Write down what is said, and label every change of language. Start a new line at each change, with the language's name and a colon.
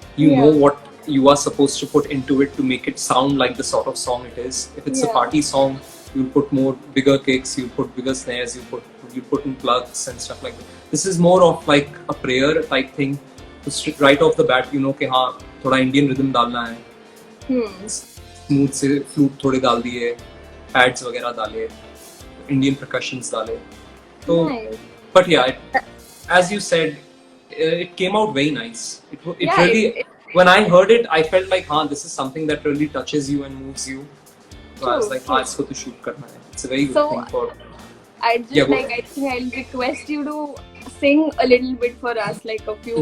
English: You know what you are supposed to put into it to make it sound like the sort of song it is. If it's a party song, you'll put bigger kicks, you put bigger snares, you put in plugs and stuff like that. This is more of like a prayer type thing. So right off the bat, you know
Hindi: कि हाँ थोड़ा Indian rhythm डालना है. Smooth से flute थोड़े डाल दिए, pads वगैरह डाले, Indian percussions डाले.
English: So, but yeah, as you said, it came out very nice. When I heard it, I felt like, this is something that really touches you and moves you. So I was like,
Hindi: इसको तो shoot करना है.
English: It's a very good thing for. I think I'll request you to sing a little bit for us, like a few.